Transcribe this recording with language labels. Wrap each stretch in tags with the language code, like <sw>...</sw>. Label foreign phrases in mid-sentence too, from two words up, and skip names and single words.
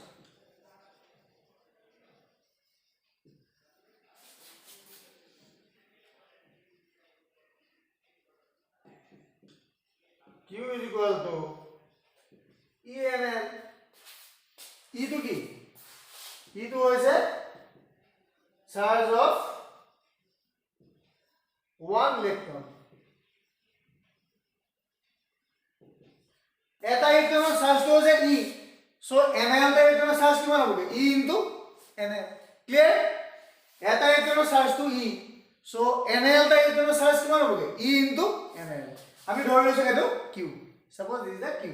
<en>Q is equal to ENL. E to কি? E to হয়েছে charge of 1 electron.</en> <bn>এটা ইলেকট্রনের চার্জ তো হচ্ছে E.</bn> <as>So NaL টা ইলেকট্রনের চার্জ কিমান হ'ব?</as> <en>E into NaL. ক্লিয়ার?</en> <as>এটা ইলেকট্রনের চার্জ তো E. So NaL টা ইলেকট্রনের চার্জ কিমান হ'ব?</as> <en>E into NaL.</en> <as>আমি ধৰি লৈছো এটো</as> <en>Q. Suppose this is the Q.</en>